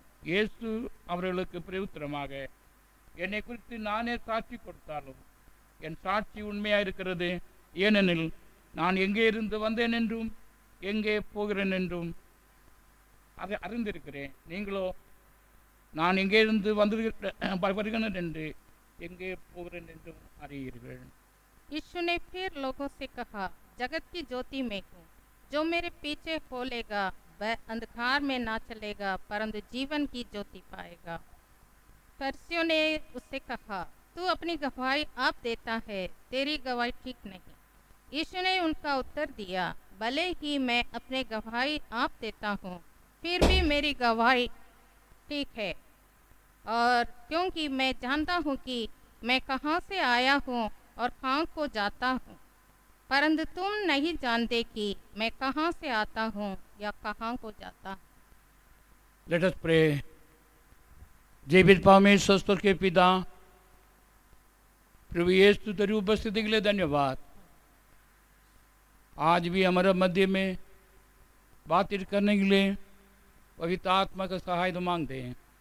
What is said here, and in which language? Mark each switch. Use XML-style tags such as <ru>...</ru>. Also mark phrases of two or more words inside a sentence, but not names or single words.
<ta>இயேசு அவர்களுக்கு பிரயுத்தரமாக, என்னை குறித்து நானே சாட்சி கொடுத்தாலும் என் சாட்சி உண்மையாக இருக்கிறது. ஏனெனில் நான் எங்கே இருந்து வந்தேன் என்றும் எங்கே போகிறேன் என்றும் அதை அறிந்திருக்கிறேன். நீங்களோ நான் எங்கே இருந்து வருகிறேன் என்று எங்கே போகிறேன் என்றும் அறியீர்கள்.</ta> <hi>यीशु ने फिर लोगों से कहा, जगत की ज्योति मैं हूँ, जो मेरे पीछे खोलेगा वह अंधकार में ना चलेगा परंतु जीवन की ज्योति पाएगा. फरीसियों ने उससे कहा, तू अपनी गवाही आप देता है, तेरी गवाही ठीक नहीं. यीशु ने उनका उत्तर दिया, भले ही मैं अपने गवाही आप देता हूँ, फिर भी मेरी गवाही ठीक है, और क्योंकि मैं जानता हूँ कि मैं कहाँ से आया हूँ और कहाँ को जाता हूँ, परंतु तुम नहीं जानते कि मैं कहाँ से आता हूँ या कहाँ को जाता हूँ.</hi> <en>Let us pray.</en> <hi>जीवित परमेश्वर स्वर्ग के पिता, प्रभु यीशु तेरी उपस्थिति के लिए धन्यवाद. आज भी हमारे मध्य में बातचीत करने के लिए पवित्र आत्मा का सहायता मांगते हैं.</hi>